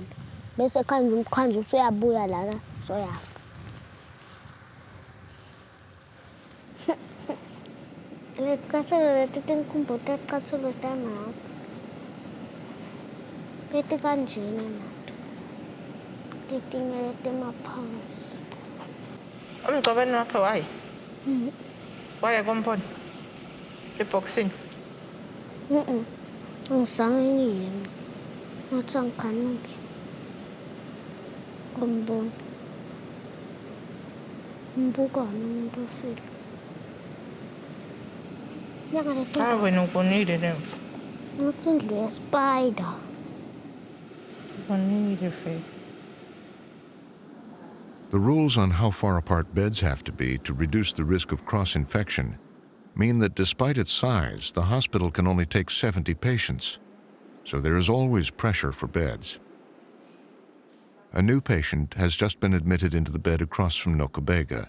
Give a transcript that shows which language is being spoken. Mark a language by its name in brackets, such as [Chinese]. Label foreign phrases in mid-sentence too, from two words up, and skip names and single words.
[Swati] Bese khanje usuyabuya lana soyafa. Leticatsulo leti tinkhumbo teticatsulo tanhatu. Leti kanjena nato. Letinye letimaphansi. Umgqobeni wakhe waye? Waya komponi? Eboxini? Angizange ngiyena. Ngathi angikhanuki. Kombona. Mbukane umuntu ofile. Wena ubonile lemvu? Ngathi indlu yespider. Ubonile vele. [English] The rules on how far apart beds have to be to reduce the risk of cross-infection mean that despite its size, the hospital can only take 70 patients, so there is always pressure for beds. A new patient has just been admitted into the bed across from Nokobega.